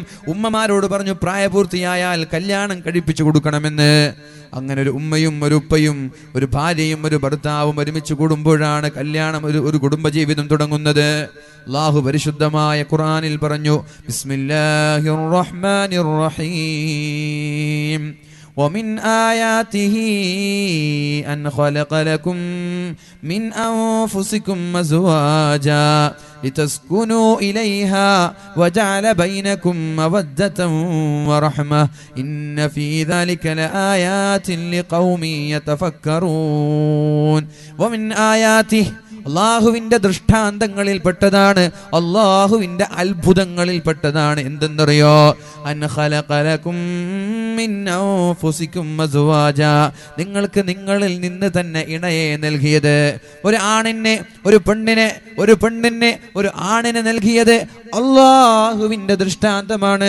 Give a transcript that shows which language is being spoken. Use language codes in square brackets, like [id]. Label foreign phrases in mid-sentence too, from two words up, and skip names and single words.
[ml] ഉമ്മമാരോട് പറഞ്ഞു പ്രായപൂർത്തിയായാൽ കല്യാണം കഴിപ്പിച്ചു കൊടുക്കണമെന്ന്. അങ്ങനെ ഒരു ഉമ്മയും ഒരു ഉപ്പയും ഒരു ഭാര്യയും ഒരു ഭർത്താവും ഒരുമിച്ച് കൂടുമ്പോഴാണ് കല്യാണം, ഒരു കുടുംബജീവിതം തുടങ്ങുന്നത്. അല്ലാഹു പരിശുദ്ധമായ ഖുർആനിൽ പറഞ്ഞു, [ar] بسم الله الرحمن الرحيم [ml] ومن [ar] آياته أن خلق لكم من أنفسكم أزواجا لتسكنوا إليها وجعل بينكم مودة ورحمة إن في ذلك لآيات لقوم يتفكرون ومن آياته [ml] അള്ളാഹുവിന്റെ ദൃഷ്ടാന്തങ്ങളിൽ പെട്ടതാണ്, അള്ളാഹുവിന്റെ അത്ഭുതങ്ങളിൽ പെട്ടതാണ്. എന്തെന്നറിയോ? [ar] أن خلق لكم من أنفسكم أزواجا, [ml] നിങ്ങൾക്ക് നിങ്ങളിൽ നിന്ന് തന്നെ ഇണയെ നൽകിയത്. ഒരു ആണിനെ ഒരു പെണ്ണിനെ ഒരു ആണിനെ നൽകിയത് അള്ളാഹുവിന്റെ ദൃഷ്ടാന്തമാണ്.